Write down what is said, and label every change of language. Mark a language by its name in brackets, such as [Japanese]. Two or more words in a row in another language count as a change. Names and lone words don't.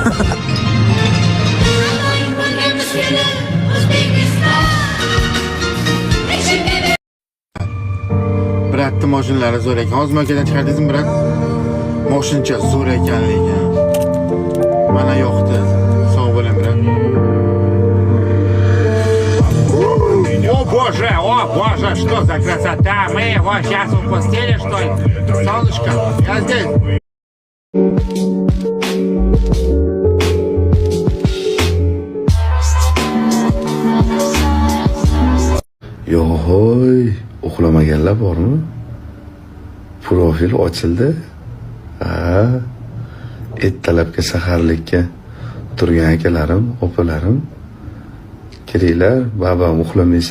[Uzbek] Biratni mashinalari zo'r ekan. Hozir makadan chiqardingizmi, birat? Mashincha zo'r ekanligi. Mana yoqdi. Sog' bo'ling, birat. [Russian] О боже, что за красота! Мы его сейчас в постели, что ли? Солнышко, я здесь. [Uzbek] Yo'g'oy, uxlamaganlar bormi? Profil ochildi. Ertalabki saharlikka turgan akalarim, opalarim, kiringlar, babam uxlamaysizlar.